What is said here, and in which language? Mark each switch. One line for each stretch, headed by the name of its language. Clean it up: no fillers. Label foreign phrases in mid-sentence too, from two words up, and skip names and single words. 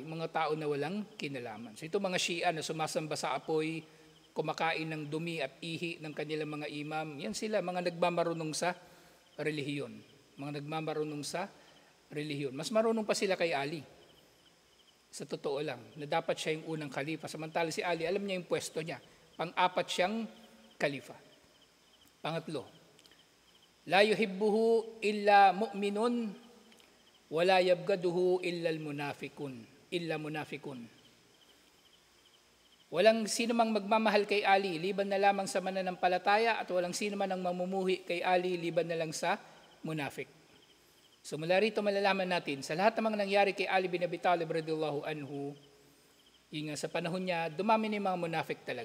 Filipino: Mga tao na walang kinalaman. So ito mga Shia na sumasamba sa apoy, kumakain ng dumi at ihi ng kanilang mga imam, yan sila, mga nagmamarunong sa relihiyon. Mga nagmamarunong sa relihiyon. Mas marunong pa sila kay Ali. Sa totoo lang, na dapat siya yung unang khalifa. Samantala si Ali, alam niya yung pwesto niya. Pang-apat siyang khalifa. Pangatlo,
Arabic: لا يحبه إلا مؤمن ولا يبغضه إلا منافق.
Filipino: Walang sino mang magmamahal kay Ali, liban na lamang sa mananampalataya, at walang sino man ang mamumuhi kay Ali, liban na lang sa munafik. So mula rito malalaman natin, sa lahat ng mga nangyari kay Ali bin Abi Talib
Arabic: رضي الله عنه,
Filipino: yung sa panahon niya, dumami na yung mga munafik talaga.